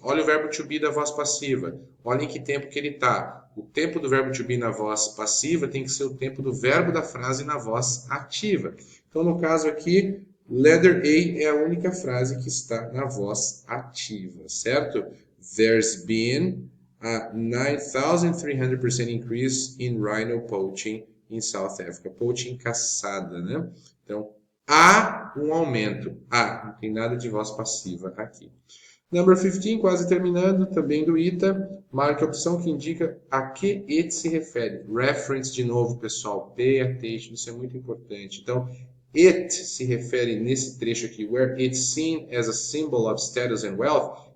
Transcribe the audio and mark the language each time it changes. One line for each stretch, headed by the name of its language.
Portuguese: Olha o verbo to be da voz passiva. Olha em que tempo que ele está. O tempo do verbo to be na voz passiva tem que ser o tempo do verbo da frase na voz ativa. Então, no caso aqui, letter A é a única frase que está na voz ativa, certo?
English: There's been a 9,300% increase in rhino poaching in South Africa.
Portuguese: Poaching, caçada, né? Então, há um aumento. Não tem nada de voz passiva aqui. Number 15, quase terminando, também do ITA, marque a opção que indica a que it se refere. Reference de novo, pessoal,
English: pay attention,
Portuguese: isso é muito importante. Então, it se refere nesse trecho aqui,
English: where it's seen as a symbol of status and wealth.